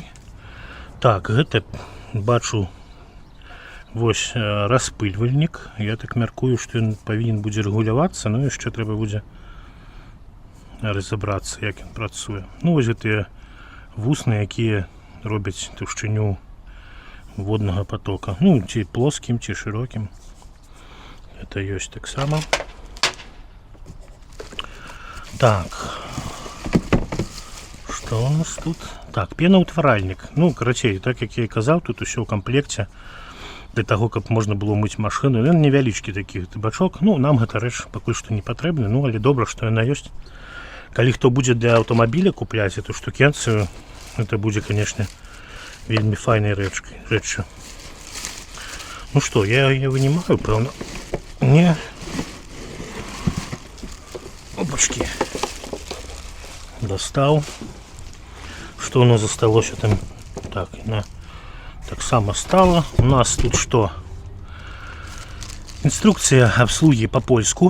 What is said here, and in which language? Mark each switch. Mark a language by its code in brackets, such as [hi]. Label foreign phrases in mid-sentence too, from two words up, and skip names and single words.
[be] Так, гэта бачу вось распыльвальнік. Я так мяркую, што ён павінен будзе рэгулявацца, яшчэ трэба будзе разабрацца, як ён працуе. Вось гэтыя вусны, якія робяць таўшчыню [ru] водного потока. Ну, ці плоским, ці широким. Это есть так само. Так. Что у нас тут? Так, пенаўтваральнік. [be] Ну, карацей, так як я і казав, тут усё ў камплекце. Для того, каб можна было мыць машыну. Ён невялічкі такі бачок. Ну, нам гэта рэч пакуль што не патрэбна. Ну, але добра, што яна ёсць. Калі хто будзе для аўтамабіля купляць эту штукенцыю, это будзе, канешне, вельмі файнай рэччу. Ну што, я яе вынимаю, пэўна. [ru] Не. Опачки. Достал. Что у нас засталось там? Так, на. Так само стало. У нас тут что? Инструкция обслуги по-польску.